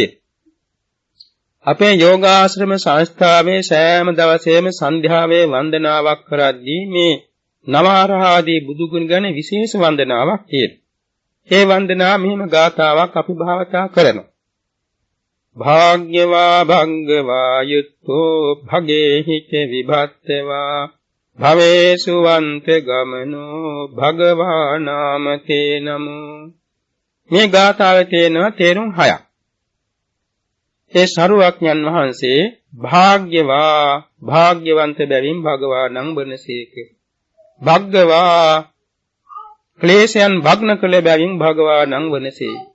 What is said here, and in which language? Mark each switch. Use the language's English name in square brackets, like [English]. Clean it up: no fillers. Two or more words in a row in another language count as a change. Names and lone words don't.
[Sinhala] අපේ යෝගාශ්‍රම සංස්ථාවේ සෑම දවසේම සන්ධ්‍යාවේ වන්දනාවක් කරද්දී මේ නවආරාදී බුදු ගුණ ගැන විශේෂ වන්දනාවක් තියෙනවා. ඒ වන්දනා මෙහිම ගාථාවක් අපි භාවිතා කරනවා. [Pali] භාග්‍යවා භංගවා යුත්තෝ භගේහි ච විභත්තවා භවේසු වන්ත ගමනෝ භගවා නාමතේ නමෝ. [Sinhala] මේ ගාථාවේ තියෙනවා තේරුම් 6ක්. ඒ සරුවක්ඥන් වහන්සේ භාග්‍යවන්ත බැවින් භගවා නම් වනසේක. භග්ගවා ක්ලේශයන් භග්න කළ බැවින් භගවා නම් වනසේ.